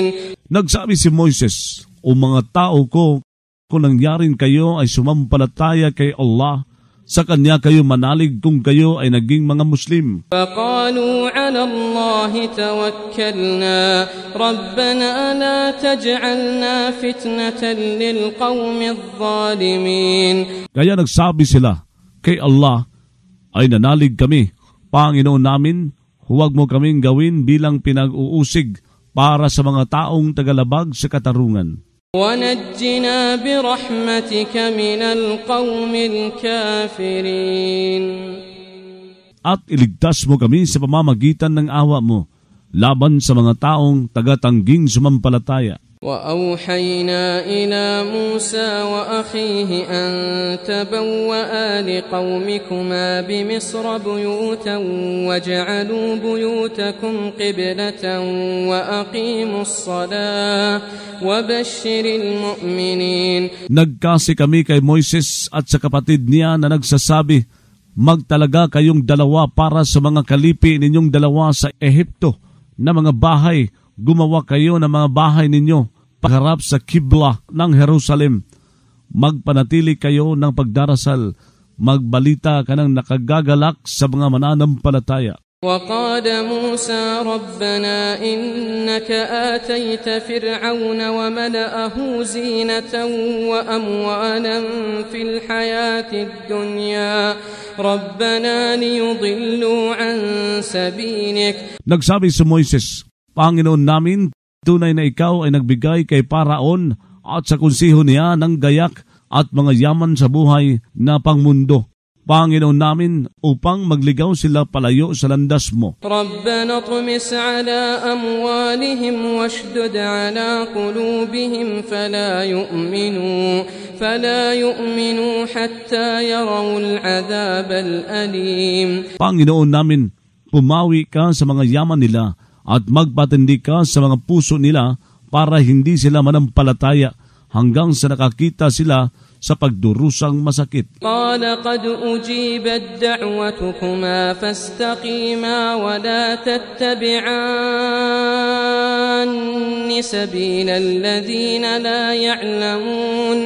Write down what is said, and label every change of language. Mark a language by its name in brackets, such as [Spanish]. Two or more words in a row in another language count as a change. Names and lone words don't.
[Filipino] Nagsabi si Moises, o mga tao ko, kung nangyaring kayo ay sumampalataya kay Allah, sa Kanya kayo manalig kung kayo ay naging mga Muslim. [Arabic] فَقَالُوا عَلَى اللَّهِ تَوَكَّلْنَا رَبَّنَا لَا تَجْعَلْنَا فِتْنَةً لِلْقَوْمِ الظَّالِمِينَ. [Filipino] Kaya nagsabi sila, kay Allah ay nanalig kami, Panginoon namin, huwag mo kaming gawin bilang pinag-uusig para sa mga taong tagalabag sa katarungan. [Arabic] وَنَجِّنَا بِرَحْمَتِكَ مِنَ الْقَوْمِ الْكَافِرِينَ. [Filipino] At iligtas mo kami sa pamamagitan ng awa mo laban sa mga taong tagatangging sumampalataya. [Arabic] وَأَوْحَيْنَا إِلَى مُوسَى وَأَخِيهِ أَن تَبَوَّآ لِقَوْمِكُمَا بِمِصْرَ بُيُوتًا وَاجْعَلُوا بُيُوتَكُمْ قِبْلَةً وَأَقِيمُوا الصَّلَاةَ وَبَشِّرِ الْمُؤْمِنِينَ. [Filipino] Nagkasi kami kay Moises at sa kapatid niya na nagsasabi, magtalaga kayong dalawa para sa mga kalipi ninyong dalawa sa Ehipto na mga bahay. Gumawa kayo ng mga bahay ninyo pagharap sa kibla ng Jerusalem. Magpanatili kayo ng pagdarasal. Magbalita ka ng nakagagalak sa mga mananampalataya. [Arabic] وَقَالَ مُوسَى رَبَّنَا إِنَّكَ آتَيْتَ فِرْعَوْنَ وَمَلَأَهُ زِينَةً وَأَمْوَالًا فِي الْحَيَاةِ الدُّنْيَا رَبَّنَا لِيُضِلُّوا عَن سَبِيلِكَ. [Filipino] Nagsabi si Moises, Panginoon namin, tunay na ikaw ay nagbigay kay Paraon at sa konseho niya ng gayak at mga yaman sa buhay na pangmundo. Panginoon namin, upang magligaw sila palayo sa landas mo. [Arabic] رَبَّنَا اطْمِسْ عَلَى أَمْوَالِهِمْ وَاشْدُدْ عَلَى قُلُوبِهِمْ فَلَا يُؤْمِنُوا حَتَّى يَرَوْا الْعَذَابَ الْأَلِيمَ. [Filipino] Panginoon namin, pumawi ka sa mga yaman nila at magpatindi ka sa mga puso nila para hindi sila manampalataya hanggang sa nakakita sila sa pagdurusang masakit. [Arabic] قال قد أجيبت دعوتكما فاستقيما ولا تتبعان سبيل الذين لا يعلمون.